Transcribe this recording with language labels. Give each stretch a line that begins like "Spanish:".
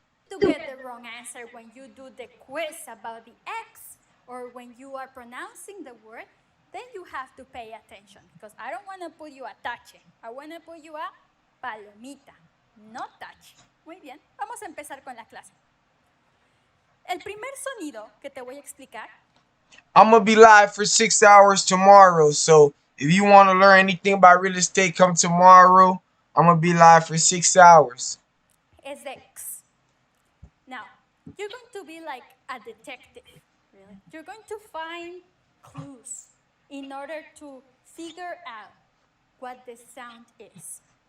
English: To get the wrong answer when you do the quiz about the X or when you are pronouncing the word, then you have to pay attention because I don't want to put you a tache. I want to put you a palomita, no tache.
Spanish: Muy bien, vamos a empezar con la clase. El primer sonido que te voy a explicar.
English: I'm going to be live for 6 hours tomorrow, so if you want to learn anything about real estate, come tomorrow. I'm going to be live for 6 hours.
Spanish: Es de X.
English: Now, you're going to be like a detective, really. You're going to find clues in order to figure out what the sound is.